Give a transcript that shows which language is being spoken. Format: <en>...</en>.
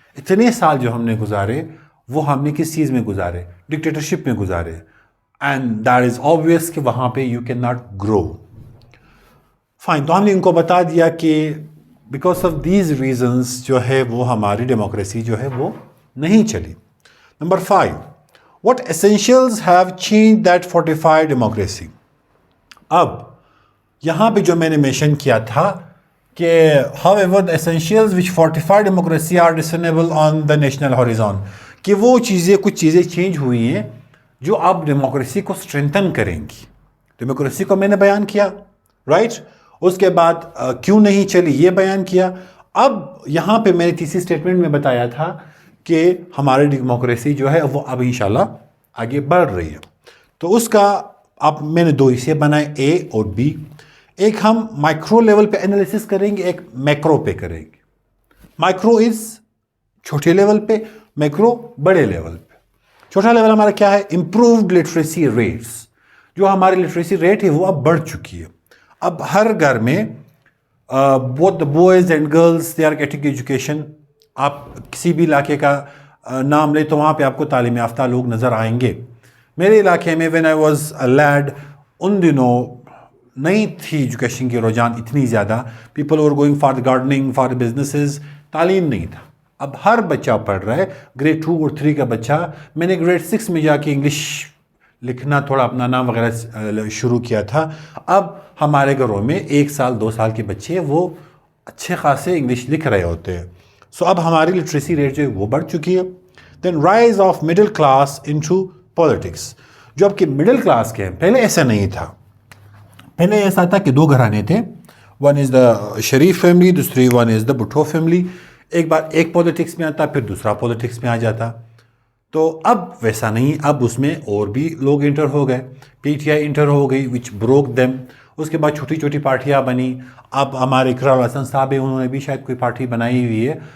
<ur>اتنے سال جو ہم نے گزارے وہ ہم نے کس چیز میں گزارے, ڈکٹیٹرشپ میں گزارے.</ur> <en>and that is obvious</en> <ur>کہ وہاں پہ</ur> <en>You can not grow.</en> <ur>Fine, تو ہم نے ان کو بتا دیا کہ</ur> <en>because of these reasons</en> <ur>جو ہے وہ ہماری ڈیموکریسی جو ہے وہ نہیں چلی.</ur> <en>Number 5, what essentials have changed that fortified democracy.</en> <ur>اب یہاں پہ جو میں نے مینشن کیا تھا کہ</ur> <en>however the essentials which fortify democracy are discernible on the national horizon,</en> <ur>کہ وہ چیزیں کچھ چیزیں چینج ہوئی ہیں جو اب ڈیموکریسی کو اسٹرینتھن کریں گی. ڈیموکریسی کو میں نے بیان کیا, رائٹ. اس کے بعد کیوں نہیں چلی یہ بیان کیا. اب یہاں پہ میں نے تیسری اسٹیٹمنٹ میں بتایا تھا کہ ہماری ڈیموکریسی جو ہے وہ اب انشاءاللہ آگے بڑھ رہی ہے. تو اس کا اب میں نے 2 حصے بنائے, اے اور بی. ایک ہم مائکرو لیول پہ انالیسس کریں گے, ایک میکرو پہ کریں گے. مائکرو از چھوٹے لیول پہ, میکرو بڑے لیول پہ. چھوٹا لیول ہمارا کیا ہے, امپرووڈ لٹریسی ریٹس. جو ہماری لٹریسی ریٹ ہے وہ اب بڑھ چکی ہے.</ur> <en>اب ہر گھر میں both the boys and girls they are getting education.</en> <ur>آپ کسی بھی علاقے کا نام لیں تو وہاں پہ آپ کو تعلیم یافتہ لوگ نظر آئیں گے. میرے علاقے میں</ur> <en>when I was a lad</en> <ur>ان دنوں نہیں تھی ایجوکیشن کی رجحان اتنی زیادہ.</ur> <en>people were going for the gardening, for the businesses.</en> <ur>تعلیم نہیں تھا. اب ہر بچہ پڑھ رہا ہے, گریڈ 2 اور 3 کا بچہ. میں نے گریڈ 6 میں جا کے انگلش لکھنا تھوڑا اپنا نام وغیرہ شروع کیا تھا. اب ہمارے گھروں میں 1 سال 2 سال کے بچے وہ اچھے خاصے انگلش لکھ رہے ہوتے ہیں. سو اب ہماری لٹریسی ریٹ جو ہے وہ بڑھ چکی ہے.</ur> <en>Then rise of middle class into politics.</en> <ur>جو اب کہ مڈل کلاس کے ہیں, پہلے ایسا نہیں تھا. پہلے ایسا تھا کہ 2 گھرانے تھے,</ur> <en>one is the Sharif family,</en> <ur>دوسری</ur> <en>One is the Bhutto family.</en> <ur>ایک بار ایک پالیٹکس میں آتا, پھر دوسرا پالیٹکس میں آ جاتا. تو اب ویسا نہیں, اب اس میں اور بھی لوگ انٹر ہو گئے. پی ٹی آئی انٹر ہو گئی</ur> <en>Which broke them.</en> <ur>اس کے بعد چھوٹی چھوٹی پارٹیاں بنی. اب ہمارے اقرار الحسن صاحب ہیں, انہوں نے بھی شاید کوئی پارٹی بنائی ہوئی ہے.</ur>